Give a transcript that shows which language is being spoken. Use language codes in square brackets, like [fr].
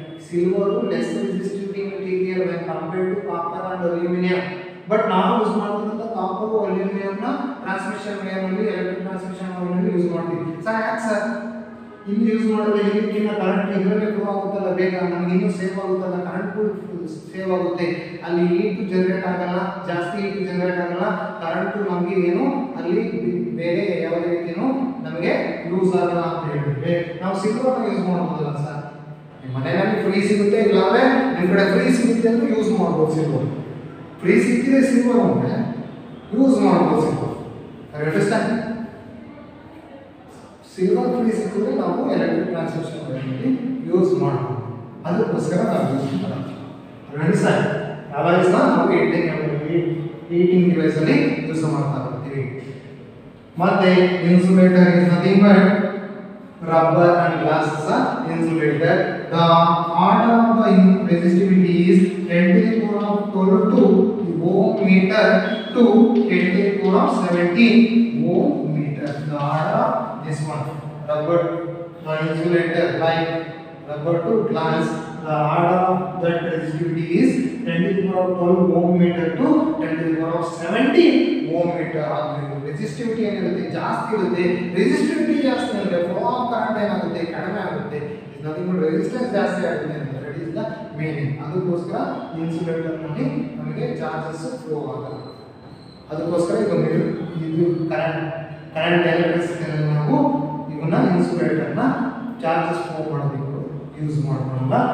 [en] Silver less resistivity material when compared to copper and aluminum. [kn] But ನಾವು use ಮಾಡ್ತಿರೋದು copper aluminium ನ transmission wire ನಲ್ಲಿ electric transmission wire ನಲ್ಲಿ use ಮಾಡ್ತೀವಿ. Sir ಯಾಕೆ ಸರ್ ಇಲ್ಲಿ ಯೂಸ್ ಮಾಡಿದ್ರೆ ಇದಕ್ಕಿಂತ ಕರೆಂಟ್ ಇದರಲ್ಲೇ ಫ್ಲೋ ಆಗುತ್ತಲ್ಲ, ಬೇಗ ನಮಗೆ ಇನ್ನೂ ಸೇವ್ ಆಗುತ್ತಲ್ಲ, ಕರೆಂಟ್ ಸೇವ್ ಆಗುತ್ತೆ. ಅಲ್ಲಿ ಹೀಟ್ ಜನರೇಟ್ ಆಗಲ್ಲ, ಜಾಸ್ತಿ ಹೀಟ್ ಜನರೇಟ್ ಆಗಲ್ಲ, ಕರೆಂಟ್ ನಮಗೆ ಏನು ಅಲ್ಲಿ ಬೇರೆ ಯಾವುದೇ ರೀತಿಯೂ ನಮಗೆ ಲೂಸ್ ಆಗಲ್ಲ ಅಂತ ಹೇಳಿದ್ರೆ ನಾವು ಸಿಲ್ವರ್ನ ಯೂಸ್ ಮಾಡ್ಬೋದಲ್ಲ ಸರ್? ನಿಮ್ಮ ಮನೆಯಲ್ಲಿ ಫ್ರೀ ಸಿಗುತ್ತೆ, ಇಲ್ಲಾಂದ್ರೆ ನಿಮ್ಮ ಕಡೆ ಫ್ರೀ ಸಿಗುತ್ತೆ ಅಂತ ಯೂಸ್ ಮಾಡ್ಬೋದು. ಸಿಲ್ವರ್ ಫ್ರೀ ಸಿಕ್ಕಿದೆ ಸಿಲ್ವರ್ ಅಂದರೆ ಯೂಸ್ ಮಾಡ್ಬೋದು. ಸಿಲ್ವರ್ ಸಿಲ್ವರ್ ಫ್ರೀ ಸಿಕ್ಕಿದ್ರೆ ನಾವು ಎಲೆಕ್ಟ್ರಿಕ್ ಟ್ರಾನ್ಸ್ಮಿಷನ್ ವೈರ್ನಲ್ಲಿ ಯೂಸ್ ಮಾಡ್ಬೋದು. ಅದಕ್ಕೋಸ್ಕರ ನಾವು ಯೂಸ್ ಮಾಡೋದು ಸರ್. ಅಲಾಯ್ಸ್ನ ನಾವು ಹೀಟಿಂಗ್ ಡಿವೈಸ್ ಅಲ್ಲಿ ಯೂಸ್ ಮಾಡ್ತಾ ಇರ್ತೀವಿ. [en] ಮತ್ತೆ insulator is nothing but rubber and glass is a insulator. The order of the resistivity is 10 to the power of 12 to ohm meter to 10 to the power of 17 ohm meter. The order of this one, rubber insulator like rubber to glass, the order of that resistivity is 10 to the power of 12 ohm meter to 10 to the power of 17 ohm meter. [kn] Resistivity ಏನಿರುತ್ತೆ ಜಾಸ್ತಿ ಇರುತ್ತೆ. Resistivity ಜಾಸ್ತಿ ಅಂದರೆ flow of current ಏನಾಗುತ್ತೆ ಕಡಿಮೆ ಆಗುತ್ತೆ. Nothing but resistance ಜಾಸ್ತಿ ಆಗುತ್ತೆ ಅಂತ [en] That is the meaning. [kn] ಅದಕ್ಕೋಸ್ಕರ ಇನ್ಸುಲೇಟರ್ನಲ್ಲಿ ನಮಗೆ ಚಾರ್ಜಸ್ ಫ್ಲೋ ಆಗಲ್ಲ. ಅದಕ್ಕೋಸ್ಕರ ಇದು ಕರೆಂಟ್ ಎಲೆಕ್ಟ್ರಿಸಿಟಿನಲ್ಲಿ ನಾವು ಇವನ್ನ ಇನ್ಸುಲೇಟರ್ನ ಚಾರ್ಜಸ್ ಫ್ಲೋ ಮಾಡೋದಕ್ಕೆ ಯೂಸ್ ಮಾಡ್ಕೊಳ್ಳಲ್ಲ.